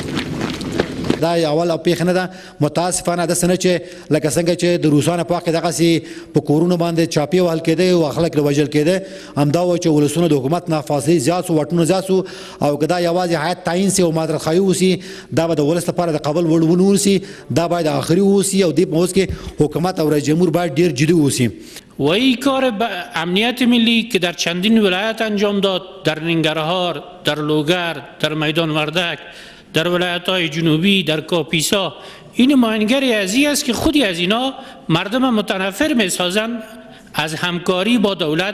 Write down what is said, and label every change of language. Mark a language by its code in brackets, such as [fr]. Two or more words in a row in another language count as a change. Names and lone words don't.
[ps] دا اول او پیښه نه ده، متاسفانه داسې نه چې لکه څنګه چې د روسانو په وخت کې دغسې په کورونو باندې چاپې وهل کېده او خلک له وژل کېده. همدا و چې ولسونه د حکومت نه فاصلې زیات سو، واټونه زیات سو او که دا یوازې حیات تعیین سي او مادرخواهي وسي دا به د ولس لپاره د قبل وړ ونه اوسي. دا باید آخري اوسي او دې په اوس کې حکومت او رئیس جمهور باید ډېر جدي اوسي. [fa] و این کار امنیت ملی که در چندین ولایت انجام داد، در ننگرهار، در لوگر، در میدان وردک، در ولایت‌های جنوبی، در کاپیسا، این نمایندگی ازی است که خودی از اینا مردم متنفر می‌سازند از همکاری با دولت.